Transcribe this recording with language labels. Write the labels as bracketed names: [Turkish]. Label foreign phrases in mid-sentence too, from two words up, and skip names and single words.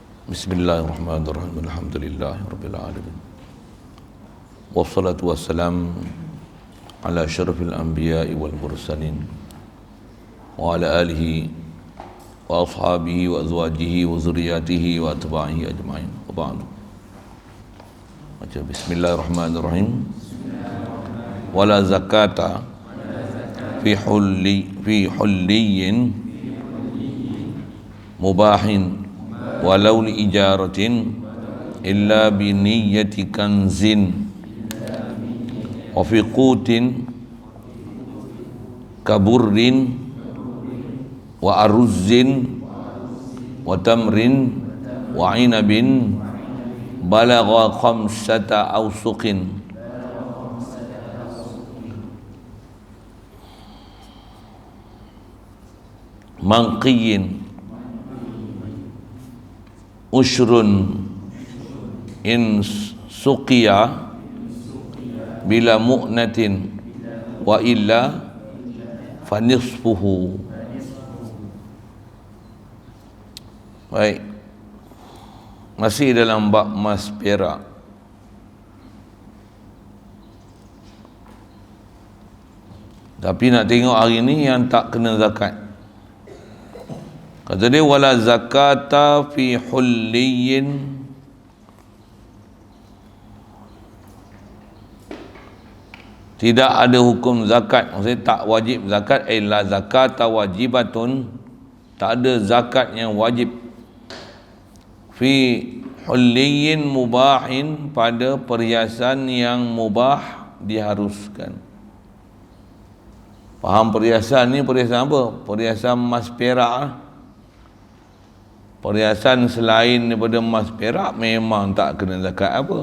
[Arabic] بسم الله الرحمن الرحيم. الحمد لله رب العالمين. والصلاة والسلام على أشرف الأنبياء والمرسلين وعلى آله وأصحابه وأزواجه وذرياته وأتباعه أجمعين. وبعد. [Malay] Baca bismillahirrahmanirrahim. [Arabic] ولا زكاة في حلي مباح ولو لإجارة إلا بنية كنز وفي قوت كبر وأرز وتمر وعنب بلغ خمسة أوسق منقى عشر إن سقي بلا مؤنة وإلا فنصفه. [Malay] Baik, masih dalam bab emas perak. Tapi nak tengok hari ni yang tak kena zakat. Kata dia [Arabic] ولا زكاة في حلي, [Malay] tidak ada hukum zakat, maksudnya tak wajib zakat. [Arabic] لا زكاة واجبة, [Malay] tak ada zakat yang wajib. [Arabic] في حلي مباح, [Malay] pada perhiasan yang mubah, diharuskan. Faham perhiasan ni perhiasan apa? Perhiasan emas perak lah. Perhiasan selain daripada emas perak memang tak kena zakat apa.